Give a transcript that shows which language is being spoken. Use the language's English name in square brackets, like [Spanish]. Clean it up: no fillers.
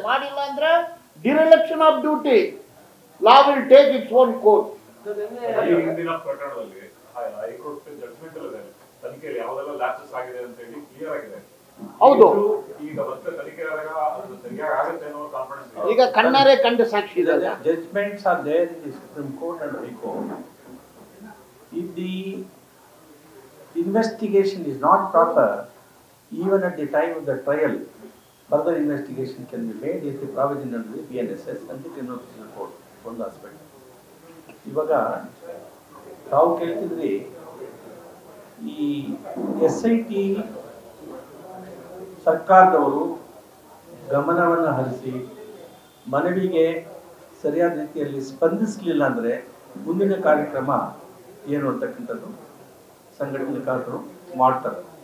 [Kannada] ಮಾಡಿಲ್ಲ ಅಂದ್ರೆ [English] Dereliction of duty, law will take its own course. [Kannada] ಹಿಂದಿನ ಪ್ರಕರಣದಲ್ಲಿ ಹೈಕೋರ್ಟ್ ಜಡ್ಜ್ಮೆಂಟ್ ಅಲ್ಲಿ ತನಿಖೆಯಲ್ಲಿ ಯಾವುದೆಲ್ಲ ಲ್ಯಾಪ್ಸಸ್ ಆಗಿದೆ ಅಂತ ಹೇಳಿ ಕ್ಲಿಯರ್ ಆಗಿದೆ. ಹೌದು, ಈಗ ಮತ್ತೆ ತನಿಖೆ ಆದಾಗ ಅದು ಸರಿಯಾಗಿ ಆಗುತ್ತೆ ಅನ್ನೋ ಕಾನ್ಫಿಡೆನ್ಸ್ ಈಗ ಕಣ್ಣಾರೆ ಕಂಡ ಸಾಕ್ಷಿ ಇದೆ. [English] Judgments are there in the Supreme Court and High Court. If the investigation is not proper, even at the time of the trial, further investigation can be made if the provision under the BNSS and the Criminal Procedure Code. [Kannada] ಒಂದು aspect. ಇವಾಗ ತಾವು ಕೇಳ್ತಿದ್ರಿ, ಈ SIT ಸರ್ಕಾರದವರು ಗಮನವನ್ನು ಹರಿಸಿ ಮನವಿಗೆ ಸರಿಯಾದ ರೀತಿಯಲ್ಲಿ ಸ್ಪಂದಿಸಲಿಲ್ಲ ಅಂದರೆ ಮುಂದಿನ ಕಾರ್ಯಕ್ರಮ ಏನು ಅಂತಕ್ಕಂಥದ್ದು ಸಂಘಟನೆಕಾರರು ಮಾಡ್ತಾರೆ.